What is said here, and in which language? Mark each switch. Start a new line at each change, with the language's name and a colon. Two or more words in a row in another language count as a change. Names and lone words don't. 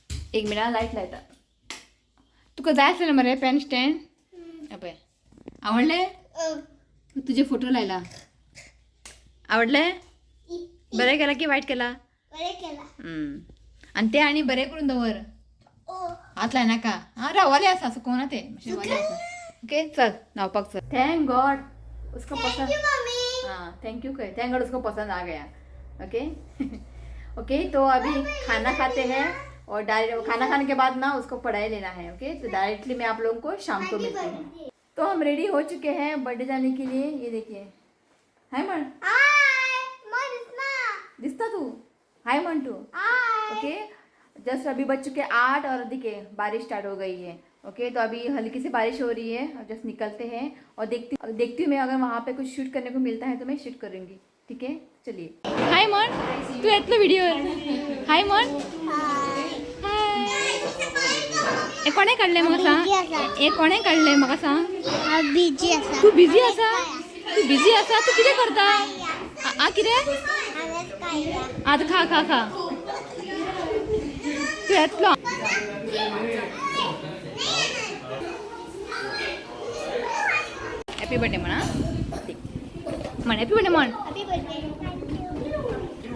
Konkani: एक मिनिट लाईट लायता तुका जाय आसलें मरे पेन स्टँड पळय आवडले तुझे फोटो लायला आवडले बरें केला की वायट केला बरें केला आणि ते आणि बरें करून दवर हात लाय नाका हां रवाले आसा सुकोवना ते मातशें रवाले आसा ओके चल न्हावपाक चल
English: thank God
Hindi: उसको पसंद
Konkani: मम्मी
Hindi: हाँ
English: thank you thank God
Hindi: उसको पसंद आ गया ओके ओके तो अभी खाना खाते हैं और डायरेक्ट खाना खाने के बाद ना उसको पढ़ाई लेना है ओके तो डायरेक्टली मैं आप लोगों को शाम को मिलती हूँ तो हम रेडी हो चुके हैं बर्थडे जाने के लिए ये देखिए हाय मन हाय मरिस्मा
Konkani: दिसता तू हाय मन तू हाय
English: okay just
Hindi: अभी बज चुके 8 और देखिए बारिश स्टार्ट हो गई है ओके तो अभी हल्की सी बारिश हो रही है और जस्ट निकलते हैं और देखती हूँ मैं अगर वहाँ पे कुछ शूट करने को मिलता है तो मैं शूट करूँगी ठीक है चलिए हाय मन
Konkani: तू येतलो व्हिडिओ हाय मन हे कोणे काढले म्हाका सांग हे कोणे काढले म्हाका सांग बिजी आसा तू बिझी आसा तू कितें करता आ कितें आतां खा खा खा तू येतलो
English: happy birthday
Konkani: म्हणा म्हण
English: happy birthday
Konkani: म्हण
English: happy birthday